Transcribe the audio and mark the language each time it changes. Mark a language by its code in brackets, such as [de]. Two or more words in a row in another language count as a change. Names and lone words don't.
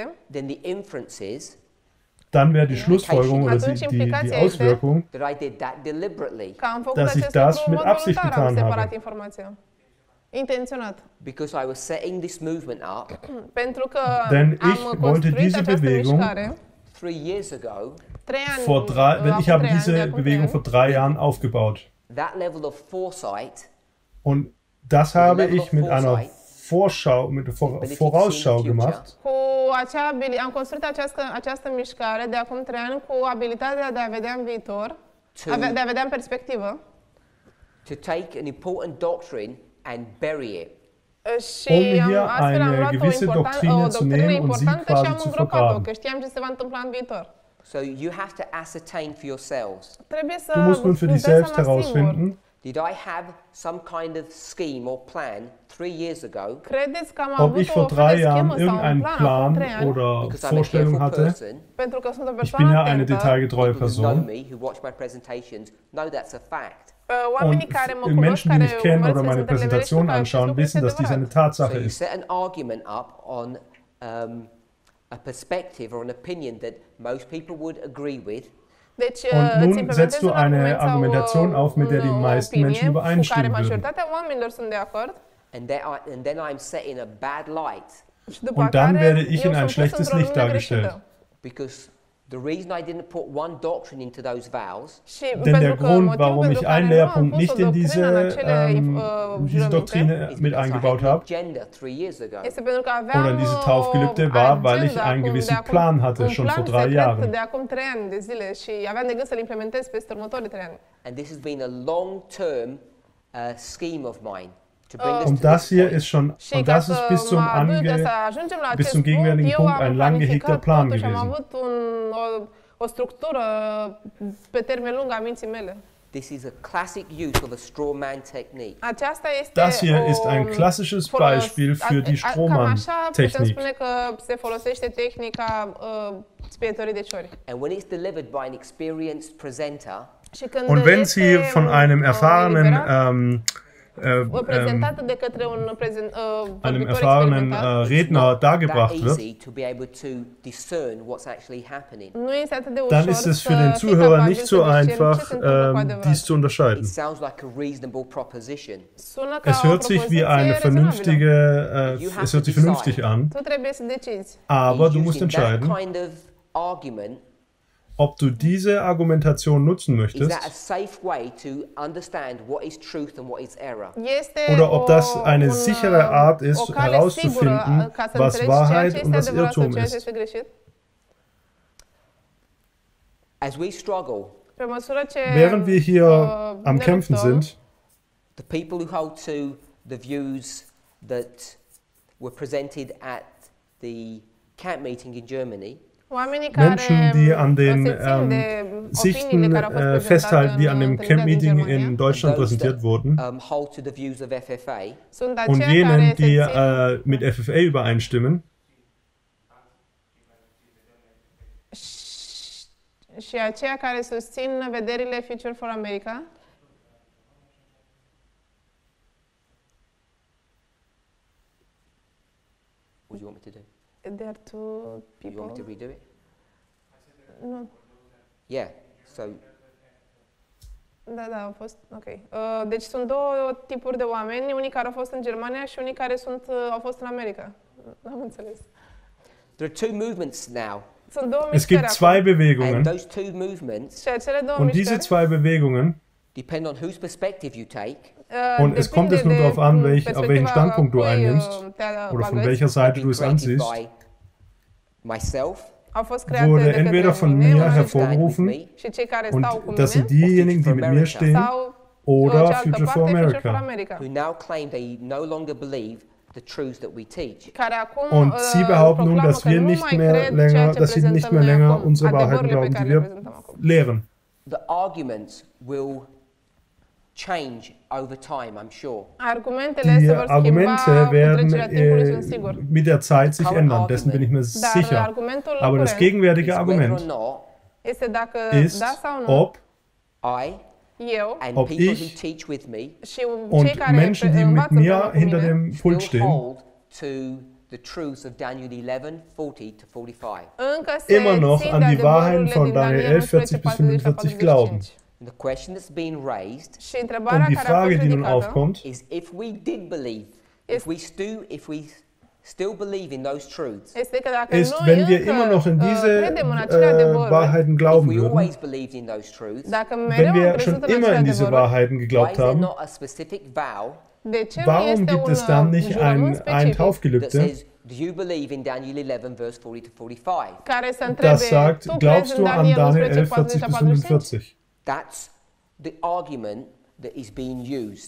[en] then the inference is [de] dann wäre die Schlussfolgerung oder [ro] Atunci [de] die [ro] implicația [de] Auswirkung, [en] that I did that deliberately [ro] că am făcut [de] dass ich [ro] acest [de] das [ro] lucru în [de] mit [ro] mod [de] Absicht [ro] voluntar, am [de] getan [ro] separat [de] habe. [ro] informația. Intenționat. [en] because I was setting this movement up [ro] Pentru că [de] Denn [ro] am [de] ich wollte [ro] construit [de] diese [ro] această [de] Bewegung [ro] mișcare [en] 3 years ago. [ro] 3 ani, [de] wenn [ro] acum [de] ich habe [ro] 3 ani, de [de] diese [ro] acum 3 [de] Bewegung [ro] ani, [de] vor 3 Jahren aufgebaut. [en] That level of foresight [de] Und das habe ich mit einer Vorschau, mit Vorausschau gemacht. [ro] cu am construit această mișcare de acum 3 ani cu abilitatea de a vedea în viitor, de a vedea în perspectivă. [en] To take an important doctrine and bury it. [ro] Și [de] hier [ro] astfel am [de] eine [ro] luat [de] gewisse [ro] o [de] Doctrine zu [ro] doctrină [de] nehmen und sie [ro] importantă și [de] quasi [ro] am [de] zu [ro] îngropat-o, [de] vergraben. [ro] că știam ce se va întâmpla în viitor. [en] So you have to ascertain for yourselves. [ro] Trebuie să [de] Du musst nun für dich selbst herausfinden, [en] Did I have some kind of scheme or plan 3 years ago? [ro] Credeți că am [de] ob [ro] avut [de] ich [ro] o [de] vor [ro] fel de [de] 3 Jahren [ro] schemă sau un [de] irgendeinen [ro] plan acum 3 [de] Plan [ro] ani? [de] oder [en] Because I'm a [de] Vorstellung [en] careful [de] hatte. [en] person. [ro] Pentru că sunt o [de] Ich bin [ro] persoană [de] ja eine [ro] atentă. [de] detailgetreue [en] People who know [de] Person. [en] me, who watch my presentations, know that's a fact. [ro] Oamenii [de] Und [ro] care mă cunosc, [de] Menschen, die [ro] care [de] mich kennen [ro] urmăresc [de] oder meine [ro] prezentările mele, știu [de] Präsentation [ro] că acest [de] anschauen, [ro] lucru este [de] wissen, dass dies eine [ro] adevărat. [en] So [de] Tatsache [en] you [de] ist. [en] set an argument up on a perspective or an opinion that most people would agree with. [ro] Deci, [de] Und [ro] îți [de] nun setzt [ro] implementezi [de] du [ro] un [de] eine [ro] argument sau [de] Argumentation auf, mit der die [ro] o [de] meisten [ro] opinie [de] Menschen [ro] cu care [de] übereinstimmen würden. [ro] majoritatea oamenilor sunt de acord. [en] And then I'm set in a bad light [ro] Și după [de] Und dann [ro] care [de] werde ich [ro] eu [de] in ein [ro] sunt pus [de] schlechtes [ro] într-o [de] Licht [ro] lumină [de] dargestellt. [ro] greșită. [en] because the reason I didn't put one doctrine into those vows [ro] Și [de] Denn der [ro] pentru că [de] Grund, [ro] motivul [de] warum [ro] pentru [de] ich [ro] care [de] einen [ro] nu am [de] Lehrpunkt [ro] pus o [de] nicht in [ro] doctrină în acele [de] diese [ro] jurăminte [de] Doktrine [en] is [de] mit [en] because I [de] eingebaut [en] had an [de] habe, [en] agenda 3 years ago. [ro] este pentru că aveam [de] oder diese [ro] o [de] Taufgelübde war, weil ich [ro] agenda [de] einen [ro] acum- [de] gewissen [ro] de acum- [de] Plan hatte, [ro] un [de] schon [ro] plan [de] vor 3 [ro] secret [de] Jahren. [ro] de acum 3 ani de zile și aveam de gând să-l implementez peste următorii 3 ani. [en] And this has been a long-term scheme of mine to bring us [de] Und [en] to [de] das [en] this [de] hier [en] point. [de] ist schon, [ro] Și [de] und [ro] ca [de] das [ro] să [de] ist bis zum, [ro] mă aduc, să ajungem la [de] bis [ro] acest [de] zum gegenwärtigen [ro] punct, eu [de] Punkt [ro] am [de] ein lang gehegter [ro] planificat [de] Plan [ro] totul și am [de] gewesen. [ro] avut o structură pe termen lung a minții mele. [en] This is a classic use of a straw man technique. [ro] Aceasta este [de] Das hier ist ein klassisches Beispiel für die [ro] Cam așa putem [de] Strohmann-Technik. [ro] spune că se folosește tehnica spietorii de ciori. [en] And when it's delivered by an experienced presenter, [ro] Și când [de] Und wenn [ro] este, [de] sie von einem erfahrenen, [ro] eliberat, prezentată de către un [de] einem [ro] vorbitor [de] erfahrenen [ro] experimentat, [de] Redner [en] that [de] dargebracht wird, [en] easy to be able to discern what's actually happening. [ro] nu este atât de ușor [de] dann ist es für [ro] să [de] den [ro] fii [de] Zuhörer [ro] capabil [de] nicht [ro] să [de] so [ro] discerni ce [de] einfach, [ro] se întâmplă cu adevărat. [de] dies zu unterscheiden. [en] It sounds like a reasonable proposition. [ro] Sună ca [de] Es [ro] o [de] hört sich wie [ro] propoziție [de] eine [ro] rezonabilă. [de] vernünftige, es hört sich vernünftig an, [ro] Tu trebuie să decizi. [de] aber du [en] Is [de] musst [en] using that [de] entscheiden, [en] kind of argument, [de] ob du diese Argumentation nutzen [en] is that a [de] möchtest [en] safe way to understand what is truth and what is error? [ro] Este [de] oder ob das eine [ro] un, [de] sichere Art [ro] o [de] ist, [ro] cale [de] herauszufinden, [ro] sigură ca să [de] was [ro] înțelegi ceea ce [de] Wahrheit [ro] este [de] und was [ro] adevărat sau [de] Irrtum [ro] ceea ce [de] ist. [ro] este greșit. [en] As we struggle, [ro] Pe măsură ce [de] Während wir hier am [ro] ne [de] Kämpfen [ro] luptăm, [de] sind, [en] the people who hold to the views that were presented at the camp meeting in Germany, [ro] oamenii care [de] Menschen, die an den [ro] se țin de [de] Sichten [ro] opiniile care au fost prezentate [de] festhalten, die an dem [ro] întâlnirea din [de] Camp-Meeting [ro] Germania, [de] in Deutschland [en] those [de] präsentiert [en] that [de] wurden, [en] hold to the views of FFA, [ro] sunt [de] und [ro] aceia care [de] jenen, [ro] se [de] die [ro] țin [de] mit FFA übereinstimmen, [ro] și aceia care susțin vederile Future for America. [en] what do you want me to do? There are two You want me to people. redo it? [ro] Nu. [en] Yeah, so [ro] Da, au fost, ok. Deci sunt două tipuri de oameni, unii care au fost în Germania și unii care au fost în America. N-am înțeles. [en] There are two movements now. [ro] Sunt două [de] Es [ro] mișcări [de] gibt [ro] acum. [de] zwei Bewegungen. [en] And those two movements [ro] Și acele două [de] Und diese [ro] mișcări [de] zwei Bewegungen, [en] depend on whose perspective you take. [de] und es kommt jetzt nur darauf an, auf welchen Standpunkt du einnimmst, oder von welcher Seite du es [en] Created [de] ansiehst, [en] by myself, [ro] au fost create [de] wurde [ro] de către [de] entweder von [ro] mine, [de] mir [ro] unii [de] hervorgerufen, [ro] și cei care [de] und [ro] stau cu [de] das sind [ro] mine, [de] diejenigen, die mit mir stehen, [ro] sau [de] oder [ro] cealaltă [de] Future for [ro] parte, Future for [de] America. [ro] America. [en] who now claim they no longer believe the truths that we teach. [ro] Care acum [de] Und sie behaupten nun, [ro] proclamă [de] dass [ro] că [de] wir [ro] nu [de] nicht [ro] mai [de] mehr [ro] cred [de] länger, [ro] ceea ce [de] dass sie nicht [ro] prezentăm [de] mehr [ro] noi [de] länger [ro] acum, [de] unsere Wahrheiten [ro] adevărurile pe [de] glauben, [ro] care [de] die [ro] le [de] wir [ro] prezentăm acum. [de] lehren. [en] The arguments will change over time, I'm sure. [ro] Argumentele se [de] Die [ro] vor schimba [de] Argumente [ro] cu [de] werden [ro] trecerea timpului, sunt sigur. [de] mit der Zeit sich ändern, dessen bin ich mir [ro] Dar [de] sicher. [ro] argumentul [de] Aber das [ro] curent [de] gegenwärtige [en] Is whether or [de] Argument [en] not [ro] este dacă [de] ist, [ro] da sau nu, [de] ob [en] I [ro] eu [en] and [de] Ob [en] people [de] ich [en] who teach with me [ro] și cei [de] und [ro] care [de] Menschen, die mit [ro] învață [de] mir [ro] împreună cu [de] hinter [ro] mine, [de] dem Pult [en] still [de] stehen, [en] hold to the truths of Daniel 11, 40 to 45. [ro] încă se [de] immer noch [ro] țin [de] an [ro] de [de] die Wahrheiten [ro] adevărurile [de] von [ro] din [de] Daniel 11, 40 bis 45 glauben. [en] And the question that's being raised [ro] Și întrebarea [de] Und die [ro] care a fost [de] Frage, die nun [ro] ridicată [de] aufkommt, [en] is if we did believe, Is- if we still believe in those truths, [ro] este că dacă [de] ist, [ro] noi [de] wenn wir [ro] încă [de] immer noch in diese [ro] credem în acele adevăruri, [de] Wahrheiten [en] if [de] glauben [en] we [de] würden, [en] always believed in those truths, [ro] dacă [de] wenn [ro] mereu am [de] wir [ro] crezut [de] schon [ro] în [de] immer [ro] acele [de] in diese [ro] adevăruri, [de] Wahrheiten [en] why [de] geglaubt [en] is there [de] haben, [en] not a specific vow [ro] de ce nu [de] warum [ro] este [de] gibt es [ro] un [de] dann nicht [ro] jurământ [de] ein [ro] specific [en] that [de] Taufgelübde, [en] says, do you believe in Daniel 11, verse 40 to 45? [ro] care să întrebe, [de] das sagt, [ro] tu [de] glaubst [ro] crezi [de] du [ro] în [de] an [ro] Daniel [de] Daniel [ro] 11, [de] 11, 40 bis 45? [en] That's the argument that is being used.